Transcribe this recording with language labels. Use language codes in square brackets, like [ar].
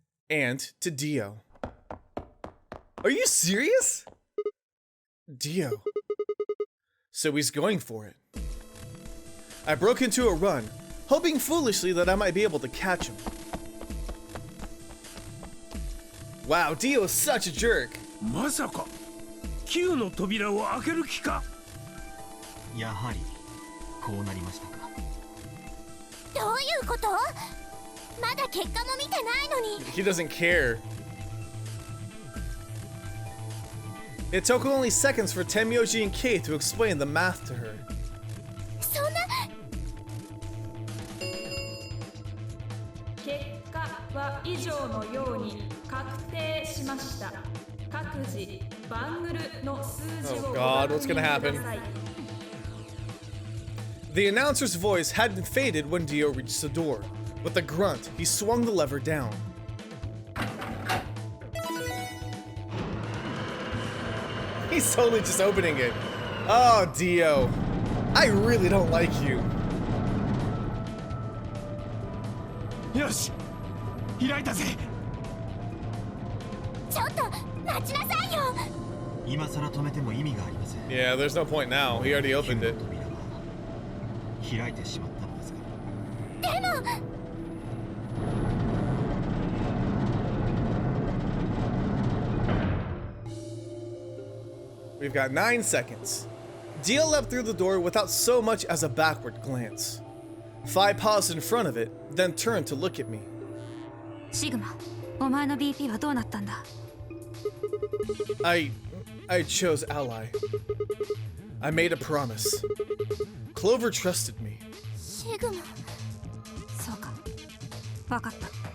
[en] And to Dio. Are you serious? Dio. So he's going for it. I broke into a run, hoping foolishly that I might be able to catch him. Wow, Dio is such a jerk. [ja] Masaka, Qの扉を開ける気か? やはりこうなりましたか。どういうこと? まだ結果も見てないのに。 [en] He doesn't care. It took only seconds for Tenmyoji and Kei to explain the math to her. [ja] そんな。結果は以上のように確定しました。各自バングルの数字をご確認ください。 [en] The announcer's voice hadn't faded when Dio reached the door. With a grunt, he swung the lever down. He's totally just opening it. Oh, Dio. I really don't like you. [ja] Yoshi! 開いたぜ! ちょっと待ちなさいよ!今さら止めても意味がありません. [en] Yeah, there's no point now. He already opened it. [ja] 開いてしまったのですが。でも [en] We've got 9 seconds. Dio leapt through the door without so much as a backward glance. Fi paused in front of it, then turned to look at me. [ja] Sigma, お前の BP はどうなったんだ? [en] I chose ally. I made a promise. Clover trusted me. Sigma. [ja] そうか。わかった。